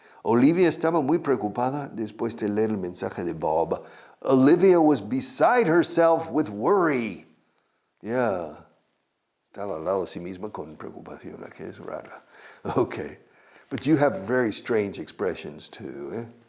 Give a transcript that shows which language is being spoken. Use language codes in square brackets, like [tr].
[es] Olivia estaba muy preocupada después de leer el mensaje de Bob. [en] Olivia was beside herself with worry. Yeah. [es] Está al lado de sí misma con preocupación. Que es rara. Okay. [en] But you have very strange expressions too.